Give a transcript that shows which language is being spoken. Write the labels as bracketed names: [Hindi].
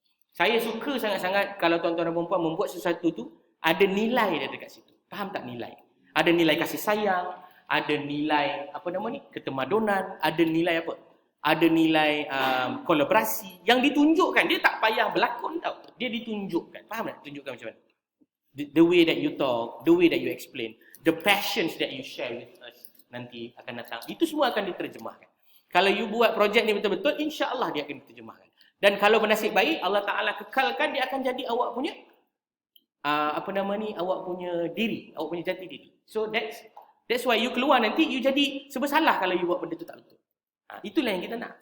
[Malay] Saya suka sangat-sangat kalau tuan-tuan dan puan membuat sesuatu tu ada nilai dia dekat situ. Faham tak nilai? Ada nilai kasih sayang, ada nilai ketemadunan, ada nilai apa? Ada nilai kolaborasi yang ditunjukkan. Dia tak payah berlakon tau. Dia ditunjukkan. Faham tak? Tunjukkan macam mana? [English] The way that you talk, the way that you explain, the passions that you share with us [Malay] nanti akan datang. Itu semua akan diterjemahkan. Kalau you buat projek ni betul-betul, insya-Allah dia akan diterjemahkan. Dan kalau bernasib baik, Allah Ta'ala kekalkan, dia akan jadi awak punya awak punya diri, awak punya jati diri. So that's why you keluar nanti, you jadi sebersalah kalau you buat benda tu tak betul. Itulah yang kita nak.